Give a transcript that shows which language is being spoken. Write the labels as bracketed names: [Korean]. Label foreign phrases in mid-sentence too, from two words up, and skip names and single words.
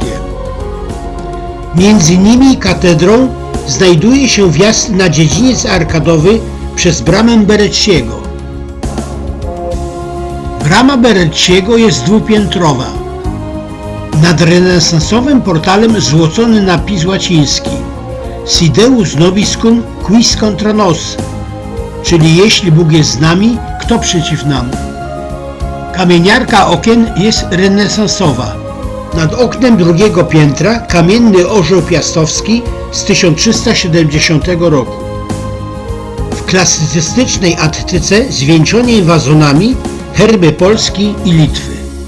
[Polish] Między nimi i katedrą znajduje się wjazd na dziedziniec arkadowy przez bramę Berettiego. Brama Berettiego jest dwupiętrowa. Nad renesansowym portalem złocony napis łaciński [Latin] Si Deus nobiscum quis contra nos, [Polish] czyli jeśli Bóg jest z nami, kto przeciw nam. Kamieniarka okien jest renesansowa. Nad oknem drugiego piętra kamienny orzeł piastowski z 1370 roku. W klasycystycznej attyce zwieńczonej wazonami herby Polski i Litwy.